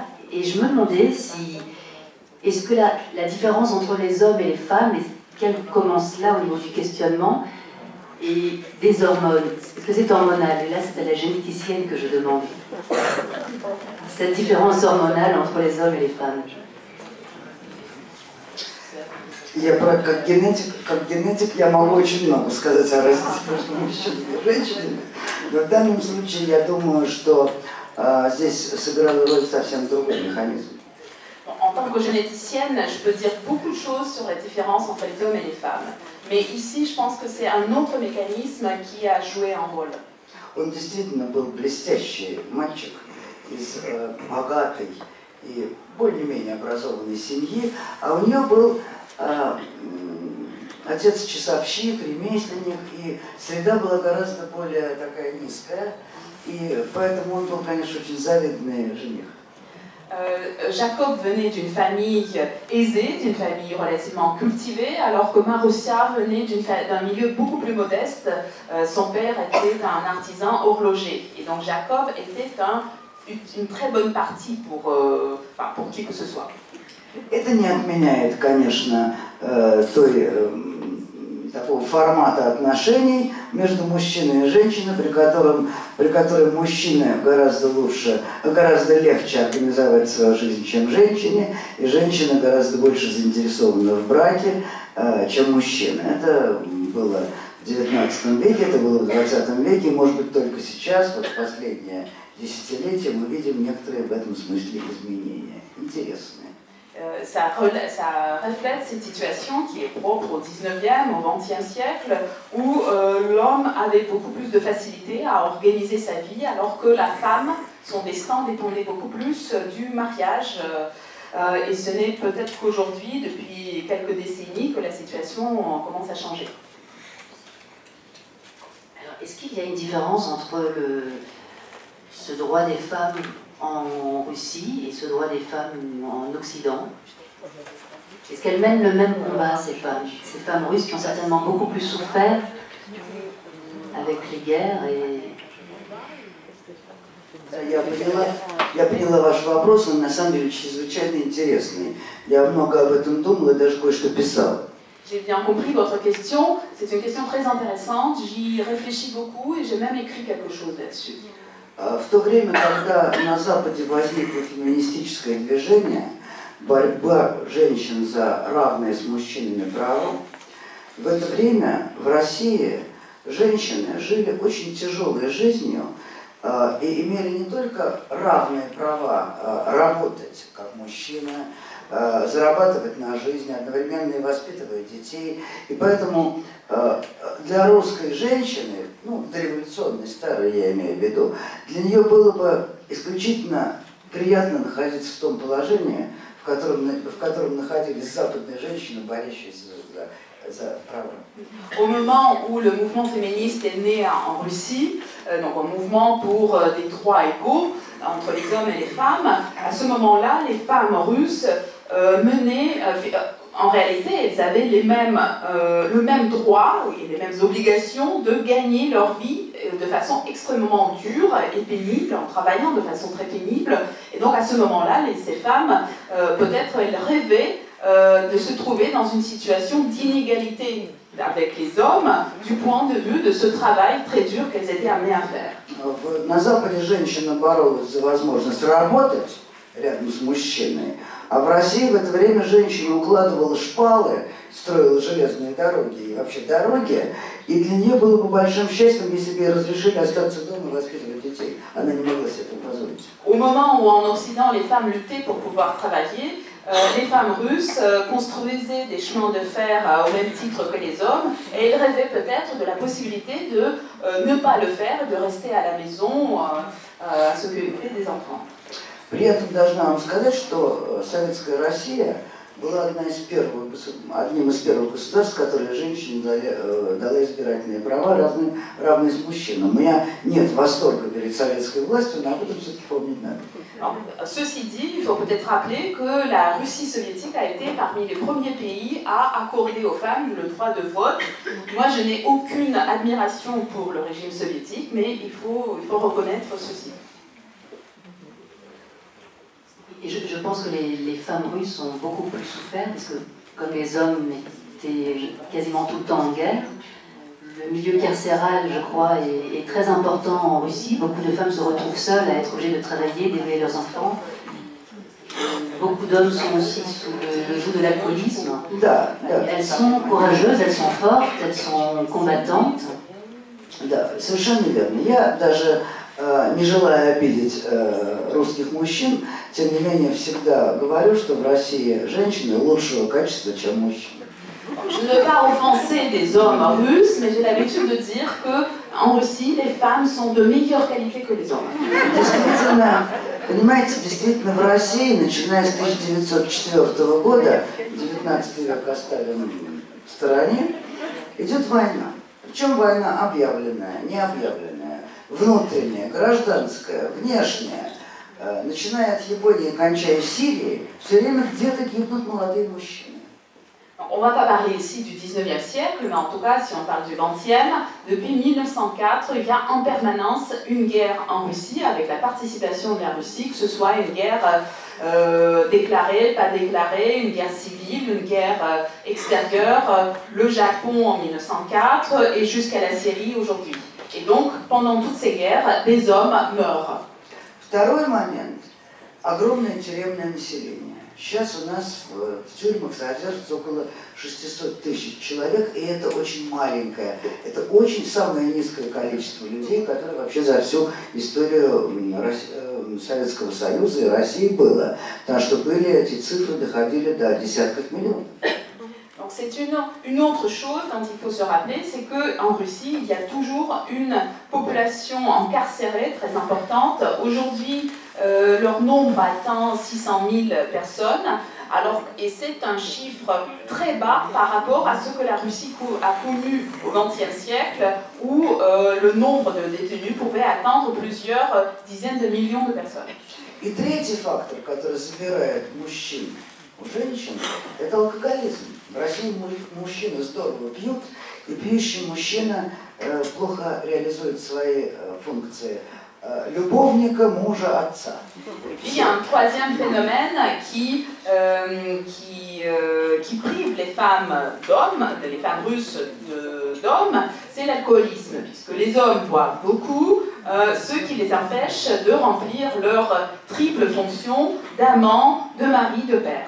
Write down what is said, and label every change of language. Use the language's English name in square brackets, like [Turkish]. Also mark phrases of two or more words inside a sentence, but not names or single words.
[French] Et je me demandais si, est-ce que la différence entre les hommes et les femmes, qu'elle commence là au niveau du questionnement, et des hormones, est-ce que c'est hormonal? Et là c'est à la généticienne que je demande. Cette différence hormonale entre les hommes et les femmes. [Russian] Как генетик я могу очень много сказать о разнице между мужчинами и женщинами, но в данном случае я думаю, что здесь сыграл роль совсем другой механизм. [French] En tant que généticienne, je peux dire beaucoup de choses sur la différence entre les hommes et les femmes. Mais ici, je pense que c'est un autre mécanisme qui a joué un rôle. [Russian] Он действительно был блестящий мальчик из богатой и более-менее образованной семьи, а у нее был отец часовщик, ремесленник, и среда была гораздо более такая низкая, и поэтому он был, конечно, очень завидный жених. [French] Jacob venait d'une famille aisée, d'une famille relativement cultivée, alors que Maroussia venait d'un milieu beaucoup plus modeste. Son père était un artisan horloger. Et donc Jacob était une très bonne partie pour qui que ce soit. [Russian] Это не отменяет, конечно, такого формата отношений между мужчиной и женщиной, при котором мужчине гораздо легче организовать свою жизнь, чем женщине, и женщина гораздо больше заинтересована в браке, чем мужчина. Это было в XIX веке, это было в XX веке, и, может быть, только сейчас, вот в последнее десятилетие, мы видим некоторые в этом смысле изменения. Интересные. [French] Ça reflète cette situation qui est propre au 19e, au 20e siècle, où l'homme avait beaucoup plus de facilité à organiser sa vie, alors que la femme, son destin dépendait beaucoup plus du mariage. Et ce n'est peut-être qu'aujourd'hui, depuis quelques décennies, que la situation commence à changer. Alors, est-ce qu'il y a une différence entre ce droit des femmes en Russie et ce droit des femmes en Occident? Est-ce qu'elles mènent le même combat, ces femmes russes qui ont certainement beaucoup plus souffert avec les guerres et... [Russian] Я поняла ваш вопрос, он на самом деле чрезвычайно интересный. Я много об этом думал и даже кое-что писал. [French] J'ai bien compris votre question, c'est une question très intéressante, j'y réfléchis beaucoup et j'ai même écrit quelque chose là-dessus. [Russian] В то время, когда на Западе возникло феминистическое движение, борьба женщин за равные с мужчинами права, в это время в России женщины жили очень тяжелой жизнью и имели не только равные права работать, как мужчина, зарабатывать на жизнь, одновременно и воспитывать детей. И поэтому для русской женщины, ну, дореволюционной, старой я имею в виду, для нее было бы исключительно приятно находиться в том положении, в котором находились западные женщины, борющиеся за права. [French] Au moment où le mouvement féministe est né en Russie, donc un mouvement pour des droits égaux entre les hommes et les femmes, à ce moment-là, les femmes russes menaient, en réalité, elles avaient le même droit et les mêmes obligations de gagner leur vie de façon extrêmement dure et pénible, en travaillant de façon très pénible. Et donc à ce moment-là, ces femmes, peut-être elles rêvaient de se trouver dans une situation d'inégalité avec les hommes du point de vue de ce travail très dur qu'elles étaient amenées à faire. [Russian] На Западе женщина боролась за возможность работать рядом с мужчиной, а в России в это время женщина укладывала шпалы, строила железные дороги и вообще дороги, и для нее было бы большим счастьем, если бы ей разрешили остаться дома и воспитывать детей. Она не могла себе этого позволить. [French] Au moment où en Occident les femmes luttaient pour pouvoir travailler, les femmes russes construisaient des chemins de fer au même titre que les hommes et elles rêvaient peut-être de la possibilité de ne pas le faire et de rester à la maison à s'occuper des enfants. [Russian] При этом должна вам сказать, что советская Россия была одним из первых государств, которые женщине дала избирательные права, равные с мужчинам. У меня нет восторга перед советской властью, но об этом все-таки помнить надо. [French] Ceci dit, il faut peut-être rappeler que la Russie soviétique a été parmi les premiers pays à accorder aux femmes le droit de vote. Moi, je n'ai aucune admiration pour le régime soviétique, mais il faut reconnaître ceci. Et je pense que les femmes russes ont beaucoup plus souffert, parce que comme les hommes étaient quasiment tout le temps en guerre, le milieu carcéral, je crois, est très important en Russie. Beaucoup de femmes se retrouvent seules à être obligées de travailler, d'élever leurs enfants. Beaucoup d'hommes sont aussi sous le joug de l'alcoolisme. Elles sont courageuses, elles sont fortes, elles sont combattantes. [Russian] Да, совершенно верно. Я даже не желая обидеть русских мужчин, тем не менее всегда говорю, что в России женщины лучшего качества, чем мужчины. [French] Je ne veux pas offenser des hommes russes, mais j'ai l'habitude de dire qu'en Russie, les femmes sont de meilleure qualité que les hommes. [Russian] Понимаете, действительно в России, начиная с 1904 года, 19 век оставим в стороне, идет война. Причем война объявленная, не объявленная, внутренняя, гражданская, внешняя. Начиная от Японии, кончая Сирией, все время где-то гибнут молодые мужчины. [French] On ne va pas parler ici du 19e siècle, mais en tout cas, si on parle du 20e, depuis 1904, il y a en permanence une guerre en Russie, avec la participation de la Russie, que ce soit une guerre déclarée, pas déclarée, une guerre civile, une guerre extérieure, le Japon en 1904 et jusqu'à la Syrie aujourd'hui. Et donc, pendant toutes ces guerres, des hommes meurent. [Russian] Второй момент – огромное тюремное население. Сейчас у нас в тюрьмах содержится около 600 тысяч человек, и это очень маленькое, это очень самое низкое количество людей, которое вообще за всю историю Советского Союза и России было. Потому что были эти цифры, доходили до десятков миллионов. [French] Donc c'est une autre chose dont il faut se rappeler, c'est qu'en Russie, il y a toujours une population incarcérée très importante. Aujourd'hui, leur nombre atteint 600 000 personnes, alors, et c'est un chiffre très bas par rapport à ce que la Russie a connu au XXe siècle, où le nombre de détenus pouvait atteindre plusieurs dizaines de millions de personnes. [Russian] И третий фактор, который забирает мужчин у женщин, это алкоголизм. В России мужчины здорово пьют, и пьющий мужчина плохо реализует свои функции любовника, мужа, отца. [French] Il y a un troisième phénomène qui prive les femmes d'hommes, les femmes russes d'hommes, c'est l'alcoolisme, puisque les hommes boivent beaucoup, ce qui les empêche de remplir leur triple fonction d'amant, de mari, de père.